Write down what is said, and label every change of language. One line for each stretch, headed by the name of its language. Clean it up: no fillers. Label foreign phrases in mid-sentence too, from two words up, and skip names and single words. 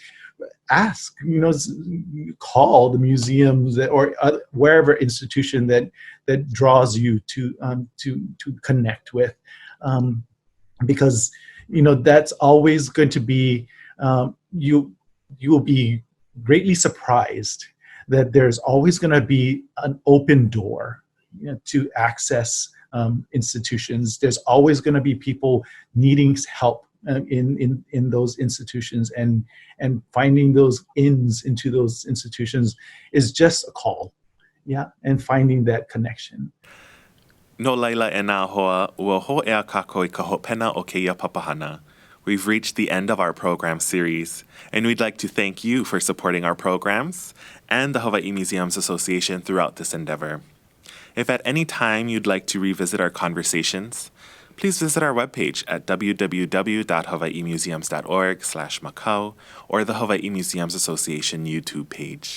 English: Ask, call the museums or wherever institution that draws you to connect with, because that's always going to be you will be greatly surprised that there's always going to be an open door to access institutions. There's always going to be people needing help in those institutions, and finding those ins into those institutions is just a call, and finding that connection.
Hawaiian: No laila e nā hoa, ua hoʻea kākou I ka hopena o keia papahana.
English: We've reached the end of our program series, and we'd like to thank you for supporting our programs and the Hawaiʻi Museums Association throughout this endeavor. If at any time you'd like to revisit our conversations, please visit our webpage at www.hawaiimuseums.org/Macau or the Hawaiʻi Museums Association YouTube page.